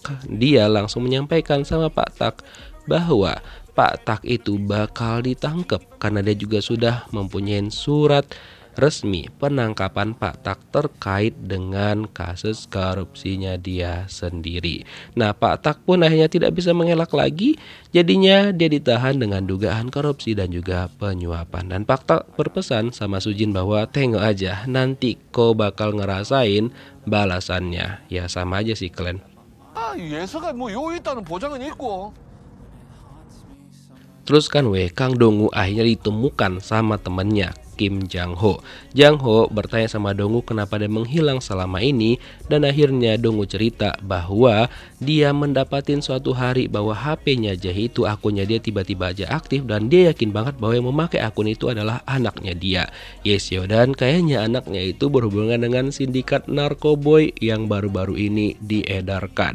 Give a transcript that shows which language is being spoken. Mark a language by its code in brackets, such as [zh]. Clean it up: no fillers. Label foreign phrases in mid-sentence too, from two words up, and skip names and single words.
[id] Dia langsung menyampaikan sama Pak Tak bahwa Pak Tak itu bakal ditangkap karena dia juga sudah mempunyai surat resmi penangkapan Pak Tak terkait dengan kasus korupsinya dia sendiri. Nah Pak Tak pun akhirnya tidak bisa mengelak lagi, jadinya dia ditahan dengan dugaan korupsi dan juga penyuapan. Dan Pak Tak berpesan sama Sujin bahwa tengok aja nanti kau bakal ngerasain balasannya. Ya sama aja sih kalian. [ko] 예서가 뭐 요기 있다는 보장은 있고. [id] Terus kan Kang Dong-woo akhirnya ditemukan sama temennya Kim Jang-ho. Jang-ho bertanya sama Dong-woo kenapa dia menghilang selama ini, dan akhirnya Dong-woo cerita bahwa dia mendapatin suatu hari bahwa HP-nya Jae itu akunnya dia tiba-tiba aja aktif dan dia yakin banget bahwa yang memakai akun itu adalah anaknya dia, Yeseo, dan kayaknya anaknya itu berhubungan dengan sindikat narkoboy yang baru-baru ini diedarkan.